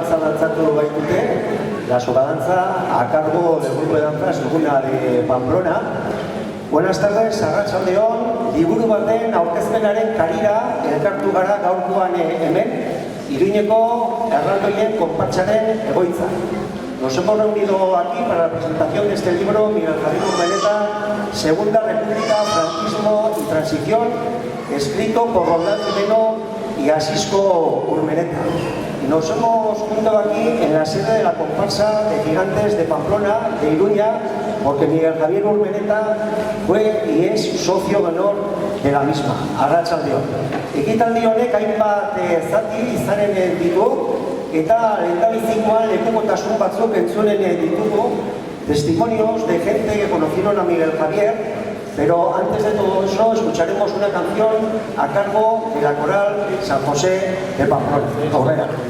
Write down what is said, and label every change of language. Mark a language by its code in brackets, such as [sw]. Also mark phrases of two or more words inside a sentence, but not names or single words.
[eu] dantzatu baitute, [es] la sogadanza a cargo del grupo de danza Segunda de Pamplona. Buenas tardes, [eu] arratsaldeon, liburu baten aurkezpenaren karira elkartu gara gaurkoan hemen, Iruñeko erraldoien konpartsaren egoitza. [es] Nos hemos reunido aquí para la presentación de este libro, Miguel Javier Urmeneta, Segunda República, Franquismo y Transición, escrito por Roldán Jimeno y Asisco Urmeneta. Nos hemos juntado aquí en la sede de la comparsa de Gigantes de Pamplona, de Iruña, porque Miguel Javier Urmeneta fue y es socio de honor de la misma, [eu] arratsaldeon. Ekitaldi honek hainbat zati izanen ditu, eta lehendabizikoan lekukotasun batzuk entzunen ditugu, [es] testimonios de gente que conocieron a Miguel Javier, pero antes de todo eso escucharemos una canción a cargo de la coral San José de Pamplona. [eu] Aurrera.